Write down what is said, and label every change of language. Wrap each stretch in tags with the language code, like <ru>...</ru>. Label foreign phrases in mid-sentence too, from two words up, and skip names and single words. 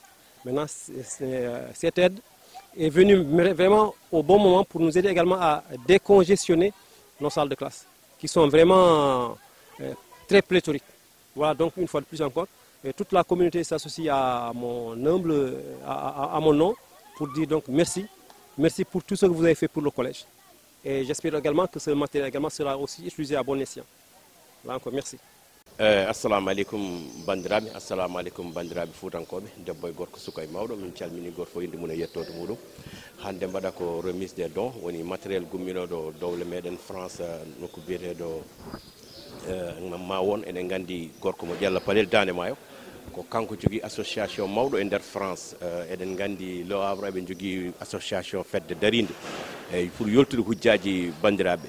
<fr>Maintenant, cette aide est venue vraiment au bon moment pour nous aider également à décongestionner nos salles de classe, qui sont vraiment très pléthoriques. Voilà, donc une fois de plus encore, toute la communauté s'associe à mon nom pour dire donc merci. Merci pour tout ce que vous avez fait pour le collège. Et j'espère également que ce matériel également sera aussi utilisé à bon escient. Là encore, merci.</fr> <ar>السلام عليكم</ar> <ff>bandiraɓe,</ff> <ar>السلام عليكم</ar> <ff>bandiraɓe fuutankoɓe debbo e gorko suka e mawɗo. Min calmini goto fof inde mum e yettode muɗum. Hande mbaɗa ko</ff> <fr>remise des dons</fr> <ff>woni matériel gumminoɗo dowle meɗen France nokku biyeteɗo ma won eɗen gandi gorko mo Diallo Palel Dande Maayo ko kanko jogui association mawɗo e nder France. Eɗen gandi Le Havre eɓe jogui association fedde darinde pour yoltude hujjaji bandiraɓe.</ff>